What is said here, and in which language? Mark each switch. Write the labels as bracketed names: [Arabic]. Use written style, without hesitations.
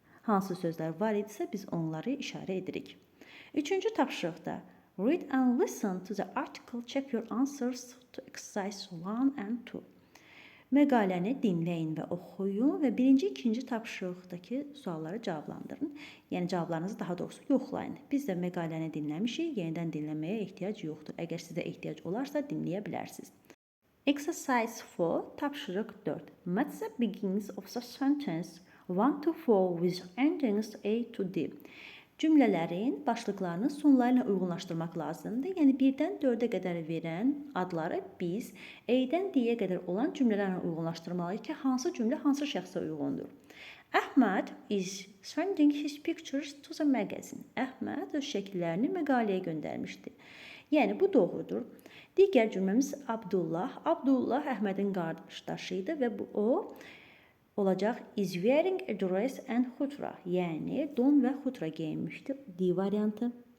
[Azerbaijani] Hansı sözlər var idisə biz onları işarə edirik. Üçüncü tapşırıqda [English] read and listen to the article, check your answers to exercise 1 and 2. [Azerbaijani] Məqaləni dinləyin və oxuyun və birinci, ikinci tapşırıqdakı sualları cavablandırın. Yəni cavablarınızı daha doğrusu yoxlayın. Biz də məqaləni dinləmişik, yenidən dinləməyə ehtiyac yoxdur. Əgər sizə ehtiyac olarsa dinləyə bilərsiniz. [English] Exercise 4, [Azerbaijani] tapşırıq 4. [English] Match the beginnings of the sentence 1 to 4 with endings A to D. [Azerbaijani] Cümlələrin başlıqlarını sonları ilə uyğunlaşdırmaq lazımdır. Yəni 1-dən 4-ə qədər verən adları biz A-dən D-yə qədər olan cümlələrlə uyğunlaşdırmalıyıq ki, hansı cümlə hansı şəxsə uyğundur. [English] Ahmed is sending his pictures to the magazine. [Azerbaijani] Əhməd öz şəkillərini məqaləyə göndərmişdi. Yəni bu doğrudur. Digər cümləmiz Abdullah. Abdullah Əhmədin qardaşı idi və o olacaq [English] is wearing a dress and xutra. [Azerbaijani] Yəni don və xutra geyinmişdi. D variantı.